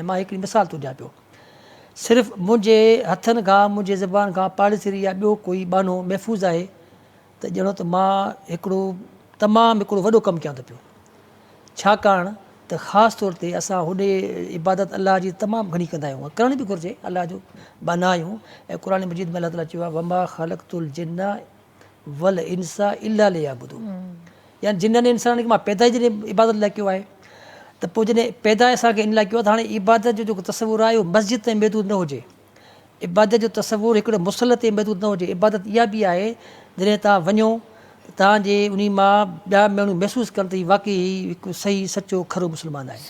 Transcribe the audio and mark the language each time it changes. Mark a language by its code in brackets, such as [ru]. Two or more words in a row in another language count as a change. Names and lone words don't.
[sd] मां हिकिड़ी मिसाल थो ॾियां पियो, सिर्फ़ु मुंहिंजे हथनि खां, मुंहिंजे ज़बान खां पाड़ेसिरी या ॿियो कोई बानो महफ़ूज़ आहे त ॼणो त मां तमामु हिकिड़ो वॾो कमु कयां थो पियो। छाकाणि त ख़ासि तौर ते असां होॾे इबादत अलाह जी तमामु घणी कंदा आहियूं, करणु बि घुरिजे, अलाह जो बाना आहियूं। ऐं क़ुर मजीद में अलाह ताला चयो आहे [ar] وما خلقت الجن والإنس إلا ليعبدون, [sd] यानी जिन्ननि इंसाननि खे मां पैदा ई जॾहिं इबादत लाइ कयो आहे, त पोइ जॾहिं पैदा असांखे इन लाइ कयो आहे त हाणे इबादत जो जेको तसवुरु आहे उहो मस्जिद ताईं महदूद न हुजे, इबादत जो तसवुरु हिकिड़े मुसल ते महदूद न हुजे। इबादत इहा बि आहे जॾहिं तव्हां वञो तव्हांजे उन मां ॿिया माण्हू महसूसु कनि त वाक़ई हिकु सही सचो खरो मुस्लमान आहे।